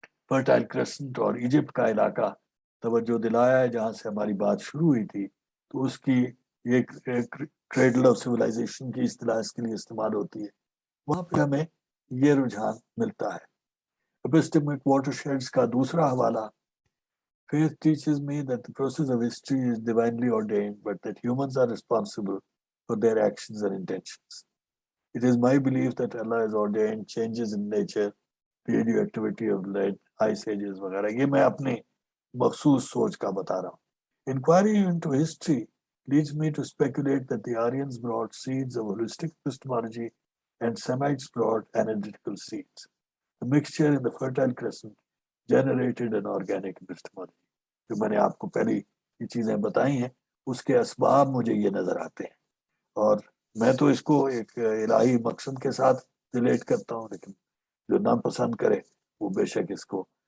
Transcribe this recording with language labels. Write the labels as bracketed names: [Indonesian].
[Urdu] Fertile crescent اور Egypt کا علاقہ توجہ دلایا ہے جہاں سے ہماری بات شروع ہوئی تھی، تو اس کی ایک کریڈل آف سویلائزیشن کی اصطلاح اس کے لیے استعمال ہوتی ہے، وہاں پہ ہمیں یہ رجحان ملتا ہے۔ [English] Epistemic watersheds [Urdu] کا دوسرا حوالہ [English] Faith teaches me that the process of history is divinely ordained, but that humans are responsible for their actions and intentions. It is my belief that Allah has ordained changes in nature, radioactivity of lead, ice ages [Urdu] وغیرہ، یہ میں اپنی مخصوص سوچ کا بتا رہا ہوں۔ [English] Inquiry into history leads me to speculate that the Aryans brought seeds of holistic epistemology and Semites brought analytical seeds. The mixture in the Fertile Crescent generated an organic epistemology۔ [Urdu] جو میں نے آپ کو پہلی یہ چیزیں بتائی ہیں اس کے اسباب مجھے یہ نظر آتے ہیں، اور میں تو اس کو ایک الہی مقصد کے ساتھ ریلیٹ کرتا ہوں، لیکن جو ناپسند کرے وہ بے شک اس کو